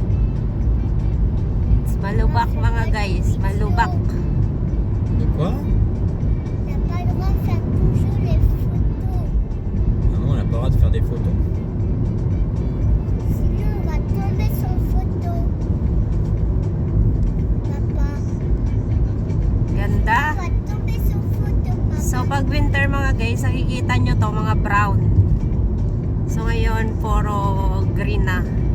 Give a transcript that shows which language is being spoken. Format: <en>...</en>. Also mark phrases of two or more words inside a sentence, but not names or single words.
<tl>It's malubak mga guys, malubak.</tl> <fr>De quoi? T'as pas le droit de faire toujours les photos. Non, on n'a pas le droit de faire des photos. Sinon, on va tomber sans photo. Papa.</fr> <tl>Ganda.</tl> <fr>On va tomber sans photo, papa.</fr> <tl>So pag winter mga guys, nakikita nyo to mga brown. So ngayon puro green na.</tl>